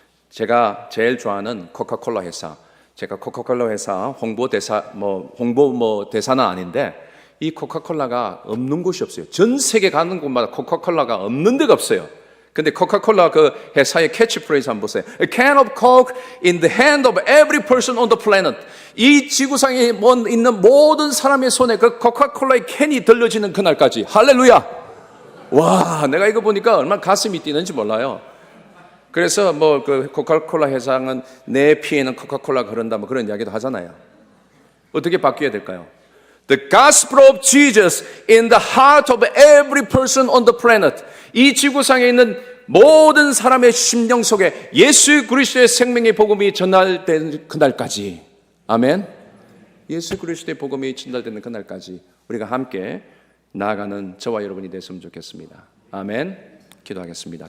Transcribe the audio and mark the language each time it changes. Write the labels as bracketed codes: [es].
[ko] 제가 제일 좋아하는 코카콜라 회사, 제가 코카콜라 회사 홍보 대사는 아닌데 이 코카콜라가 없는 곳이 없어요. 전 세계 가는 곳마다 코카콜라가 없는 데가 없어요. 근데 코카콜라 그 회사의 캐치프레이즈 한번 보세요. [en] A can of Coke in the hand of every person on the planet. [ko] 이 지구상에 있는 모든 사람의 손에 그 코카콜라의 캔이 들려지는 그날까지. 할렐루야! 와, 내가 이거 보니까 얼마나 가슴이 뛰는지 몰라요. 그래서 그 코카콜라 회장은 내 피에는 코카콜라가 흐른다 그런 이야기도 하잖아요. 어떻게 바뀌어야 될까요? [en] The gospel of Jesus in the heart of every person on the planet. [ko] 이 지구상에 있는 모든 사람의 심령 속에 예수 그리스도의 생명의 복음이 전달된 그날까지. 아멘. 예수 그리스도의 복음이 전달되는 그날까지 우리가 함께 나아가는 저와 여러분이 됐으면 좋겠습니다. 아멘. 기도하겠습니다.